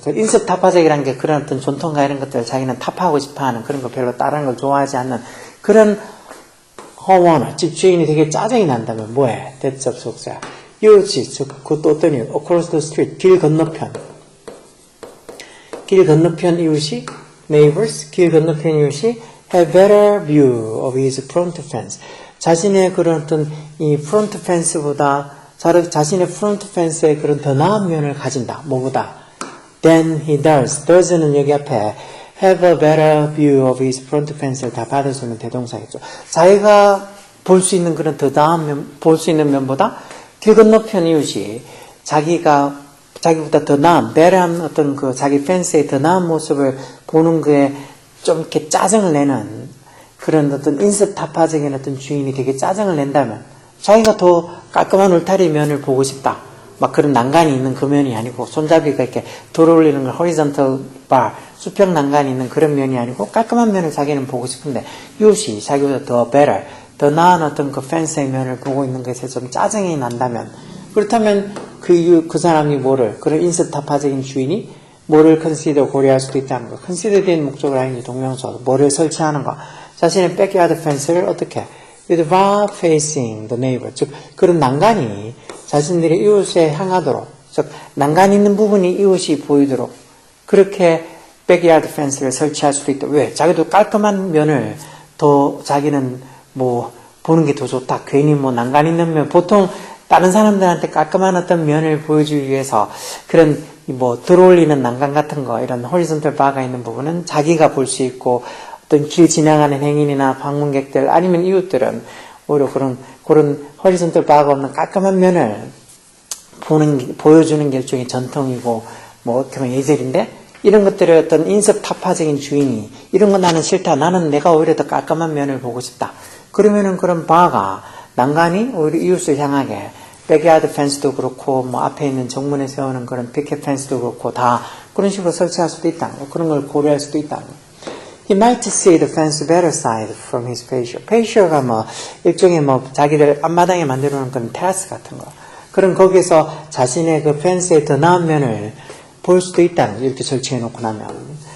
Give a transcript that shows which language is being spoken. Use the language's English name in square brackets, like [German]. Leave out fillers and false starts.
[Korean] 그 인습타파적이라는 게 그런 어떤 전통과 이런 것들을 자기는 타파하고 싶어 하는 그런 거 별로 다른 걸 좋아하지 않는 그런 homeowner, 집주인이 되게 짜증이 난다면 뭐해? 대접속사. 이웃이, 그것도 어떤 이유? [English] across the street, [Korean] 길 건너편 이웃이, [English] neighbors, 길 건너편 이웃이 have better view of his front fence. [Korean] 자신의 그런 어떤 이 front fence보다 자신의 front fence의 그런 더 나은 면을 가진다. 뭐보다? [English] than he does. [Korean] does는 여기 앞에 [English] have a better view of his front fence [Korean] 를 다 받을 수 있는 대동사겠죠. 자기가 볼 수 있는 그런 더 나은 면, 볼 수 있는 면보다 길 건너편 이웃이 자기보다 더 나은, better한 어떤 그 자기 펜스의 더 나은 모습을 보는 거에 좀 이렇게 짜증을 내는 그런 어떤 인습타파적인 어떤 주인이 되게 짜증을 낸다면 자기가 더 깔끔한 울타리 면을 보고 싶다. 막 그런 난간이 있는 그 면이 아니고 손잡이가 이렇게 들어올리는 걸 horizontal bar, 수평 난간이 있는 그런 면이 아니고 깔끔한 면을 자기는 보고 싶은데 이웃이 자기보다 더 better, 더 나은 어떤 그 펜스의 면을 보고 있는 것에 좀 짜증이 난다면 그렇다면 그 사람이 그런 인습타파적인 주인이 뭐를 consider 고려할 수도 있다는 거. consider 된 목적을 하는 동명사, 뭐를 설치하는 거. 자신의 backyard fence를 어떻게? [English] with far facing the neighbor. [Korean] 즉, 그런 난간이 자신들의 이웃에 향하도록, 즉, 난간 있는 부분이 이웃이 보이도록, 그렇게 backyard fence를 설치할 수도 있다. 왜? 자기도 깔끔한 면을 더 자기는 보는 게 더 좋다. 괜히 난간 있는 면, 보통 다른 사람들한테 깔끔한 어떤 면을 보여주기 위해서 그런 들어올리는 난간 같은 거, 이런 horizontal bar가 있는 부분은 자기가 볼 수 있고, 어떤 길 지나가는 행인이나 방문객들, 아니면 이웃들은 오히려 그런 horizontal bar가 없는 깔끔한 면을 보여주는 게 일종의 전통이고, 어떻게 보면 예절인데, 이런 것들의 어떤 인습타파적인 주인이, 이런 거 나는 싫다. 나는 내가 오히려 더 깔끔한 면을 보고 싶다. 그러면은 그런 bar가, 난간이 오히려 이웃을 향하게, 백야드 펜스도 그렇고, 앞에 있는 정문에 세우는 그런 피켓 펜스도 그렇고, 다 그런 식으로 설치할 수도 있다는 거. 그런 걸 고려할 수도 있다는 거. [English] He might see the fence better side from his patio. [Korean] patio가 일종의 자기들 앞마당에 만들어 놓은 그런 테라스 같은 거. 그런 거기에서 자신의 그 펜스의 더 나은 면을 볼 수도 있다는 거. 이렇게 설치해 놓고 나면.